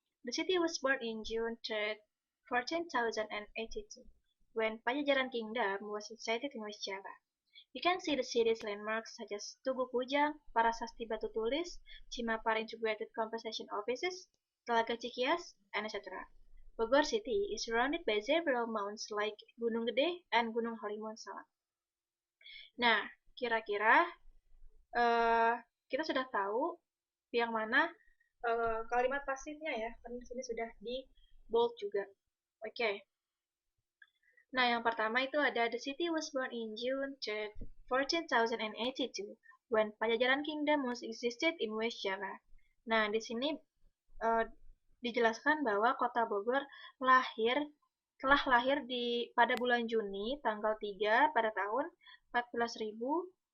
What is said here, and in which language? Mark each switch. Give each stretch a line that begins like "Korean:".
English: The city was born in June 3rd, 1482, when Pajajaran Kingdom was sited in West Java. You can see the city's landmarks such as Tugu Kujang, Parasasti Batu Tulis, Cimapar Integrated Compensation Offices, Telaga Cikias, and etc. Bogor City is surrounded by several mountains like Gunung Gede and Gunung Halimun Salak.
Indonesian: Nah, kira-kira kita sudah tahu yang mana kalimat pasifnya ya, karena di sini sudah di bold juga. Oke. Nah, yang pertama itu ada
English: the city was born in June 3rd, 1482, when Pajajaran Kingdom was existed in West Java.
Indonesian: Nah, di sini dijelaskan bahwa kota Bogor telah lahir pada bulan Juni tanggal 3 pada tahun 1482.